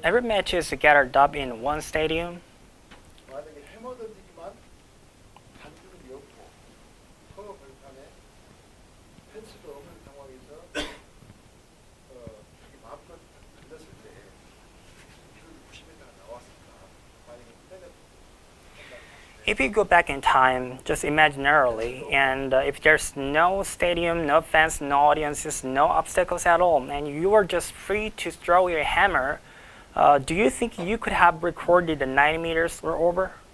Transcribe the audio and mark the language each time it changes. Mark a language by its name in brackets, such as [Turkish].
[English] Every match is gathered up in one stadium. [Korean] 만약에 해머 던지기만 반죽이 없고 허허 벌판에 펜스도 없는 상황에서 자기 마음껏 던졌을 때 기록이 90m가 나왔을까? 만약에 [English] If you go back in time, just imaginarily, and if there's no stadium, no fans, no audiences, no obstacles at all, and you are just free to throw your hammer, do you think you could have recorded the 90 meters or over?